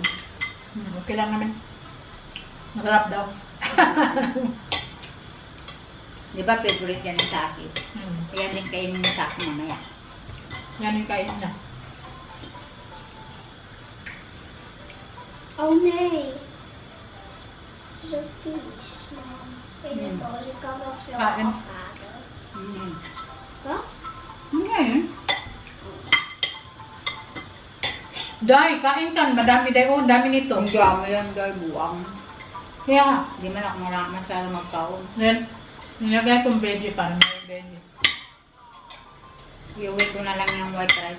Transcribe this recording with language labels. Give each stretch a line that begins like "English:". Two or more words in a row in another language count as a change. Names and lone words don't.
Filipino: Okay lang naman. Masarap daw. Di ba favorite yan sa akin? Hmm. Kaya din kainin mo sa akin mamaya. Yan yung kain na.
Dutch: Oh nee. Zo vies, man. Ik kan dat veel
Filipino: Kain.
Dutch: afhalen. Wat?
Filipino: Ngayon. Day, kain ka. Madami day. Oh, dami nito. Ang dami yan, guys, buwang. Kaya, Hindi man ako masyado magkaon. then, nilagay kong veggie para may veggie. Iuwi ko na lang yung white rice.